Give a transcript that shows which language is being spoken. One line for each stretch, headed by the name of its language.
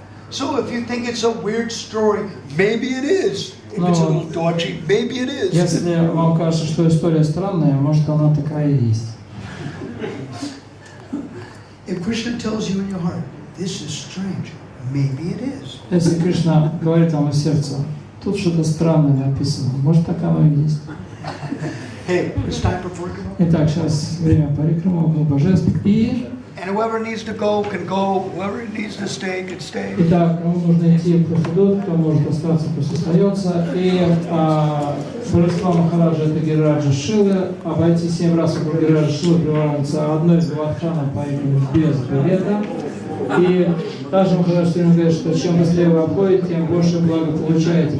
English: So if you think it's a weird story, maybe it is. If it's a little dodgy, maybe it is.
Russian: Если вам кажется, что история странная, может она такая и есть.
English: If Krishna tells you in your heart, this is strange, maybe it is.
Russian: Если Кришна говорит вам из сердца, тут что-то странное написано, может так оно и есть.
English: Hey, it's time for Parikramma.
Russian: Итак, сейчас время Парикрамы, около божеств. И
English: And whoever needs to go can go. Whoever needs to stay can stay.
Russian: итак, кому нужно идти, пусть идут, кто может остаться, пусть остается. И божества Махараджа — это Гирираджа Шилы. Обойти 7 раз около Гирираджа Шилы приравнивается одной из Гавардхана по имени без билета. И также Махарадж все время говорит, что чем быстрее вы обходите, тем больше блага получаете.